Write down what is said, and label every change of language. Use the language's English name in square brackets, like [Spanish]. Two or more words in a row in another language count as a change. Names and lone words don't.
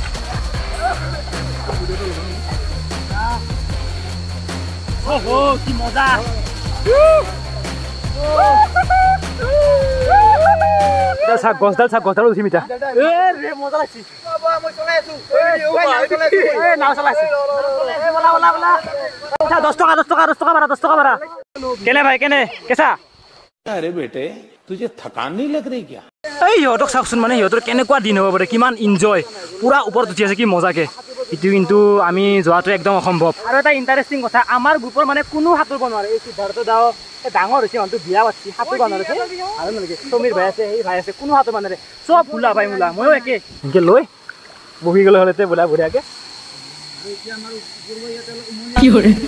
[Assamese] ওহো কি মজা গছডাল চাওক গছডাল উঠিম এতিয়া মজা লাগছি দহ টকা ভাড়া কেনে ভাই কেনে কেঁচা [Hindi] अरे बेटे तुझे थकान नहीं लग रही क्या [Assamese] এই সিহঁতক চাওকচোন মানে সিহঁতৰ কেনেকুৱা দিন হ'ব পাৰে কিমান এনজয় পুৰা ওপৰত উঠি আছে কি মজাকে এইটো কিন্তু আমি যোৱাটো একদম অসম্ভৱ আৰু এটা ইণ্টাৰেষ্টিং কথা আমাৰ গ্ৰুপৰ মানে কোনো সাঁতুৰিব নোৱাৰে এই সিদ্ধাৰ্থ দাও ডাঙৰ হৈছে মানুহটো বিয়া পাতিছে সাঁতুৰিব নোৱাৰে আৰু নালাগে সমীৰ ভাই আছে সেই ভাই আছে কোনো সাঁতুৰিব নোৱাৰে চব ভোলা ভাই মোলা ময়ো একে এনেকৈ লৈ বহি গ'লে হ'লে বোলা বঢ়িয়াকে কি কৰে